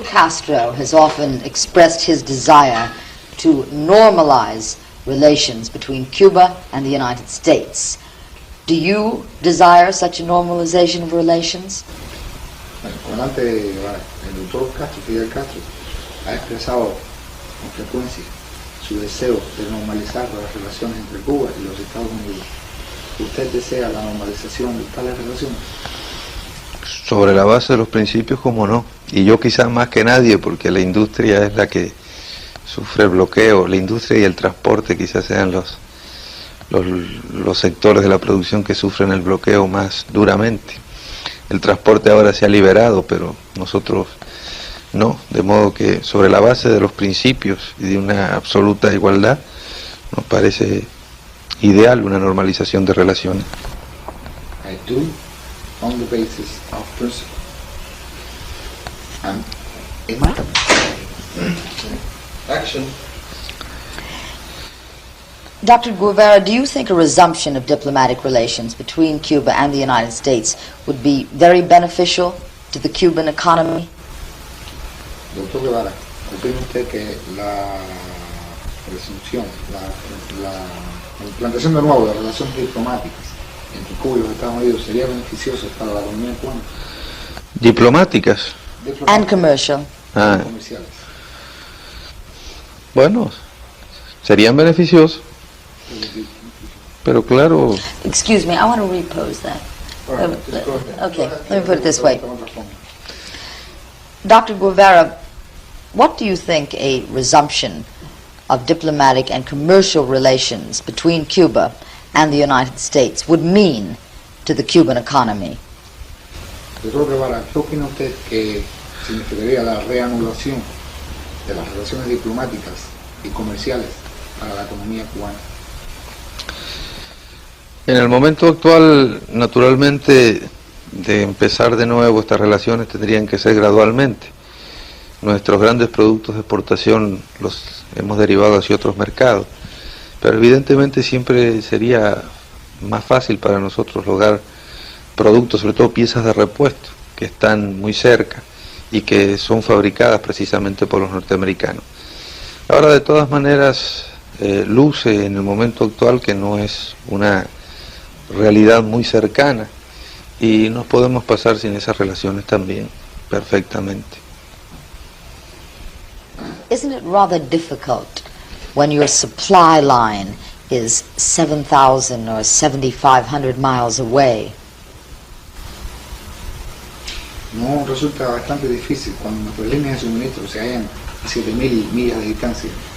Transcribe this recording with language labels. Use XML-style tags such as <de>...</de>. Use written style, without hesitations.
<en>Castro has often expressed his desire to normalize relations between Cuba and the United States. Do you desire such a normalization of relations?</en> <es>El comandante Guevara, el doctor Castro, Fidel Castro, ha expresado con frecuencia su deseo de normalizar las relaciones entre Cuba y los Estados Unidos. ¿Usted desea la normalización de tales relaciones? Sobre la base de los principios, como no. Y yo quizás más que nadie, porque la industria es la que sufre el bloqueo. La industria y el transporte quizás sean los sectores de la producción que sufren el bloqueo más duramente. El transporte ahora se ha liberado, pero nosotros no. De modo que sobre la base de los principios y de una absoluta igualdad, nos parece ideal una normalización de relaciones.</es> <en>I do, on the basis of principle. And Action. Dr. Guevara, do you think a resumption of diplomatic relations between Cuba and the United States would be very beneficial to the Cuban economy? Doctor Guevara, ¿opina usted que la resunción, la implantación de nuevo de relaciones diplomáticas entre Cuba y los Estados Unidos sería beneficioso para la economía cubana?</en> <es>Diplomáticas.</es> <en>And commercial.</en> <es>Comerciales. Bueno, serían beneficiosos, pero claro,</es> <en>Excuse me, I want to repose that. All right, just go ahead. Okay, let me put it this way. Dr. Guevara, what do you think a resumption of diplomatic and commercial relations between Cuba and the United States would mean to the Cuban economy?</en> <es>Doctor Guevara, ¿qué opina usted que significaría la reanudación de las relaciones diplomáticas y comerciales para la economía cubana? En el momento actual, naturalmente, de empezar de nuevo estas relaciones tendrían que ser gradualmente. Nuestros grandes productos de exportación los hemos derivado hacia otros mercados, pero evidentemente siempre sería más fácil para nosotros lograr productos, sobre todo piezas de repuesto, que están muy cerca y que son fabricadas precisamente por los norteamericanos. Ahora, de todas maneras, luce en el momento actual que no es una realidad muy cercana y nos podemos pasar sin esas relaciones también perfectamente.</es> <en>Isn't it rather difficult when your supply line is 7,000 or 7,500 miles away?</en> <es>No resulta bastante difícil cuando nuestras líneas de suministro se hallan a 7.000 millas de distancia.</es>